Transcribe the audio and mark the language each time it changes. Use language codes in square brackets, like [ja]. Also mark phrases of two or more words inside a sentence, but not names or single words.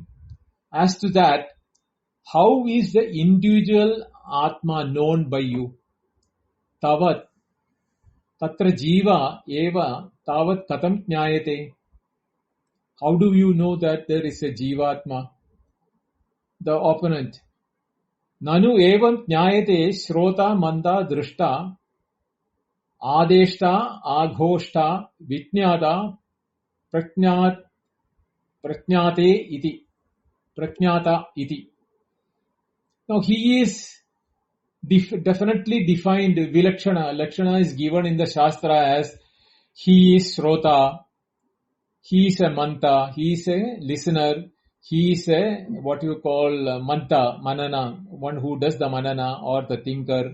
[en] As to that, how is the individual Atma known by you? [sa] तावत् तत्र जीव एव तावत् कथं ज्ञायते. [en] How do you know that there is a Jivatma? The opponent. [sa] ननु एवं ज्ञायते श्रोता मन्ता द्रष्टा अदेष्टा अघोष्टा विज्ञाता प्रज्ञाते इति. प्रज्ञाता इति. [en] Now he is definitely defined. Vilakshana. Lakshana is given in the Shastra as he is Shrota, he is a Manta, he is a listener, he is a what you call Manta, Manana, one who does the Manana or the thinker.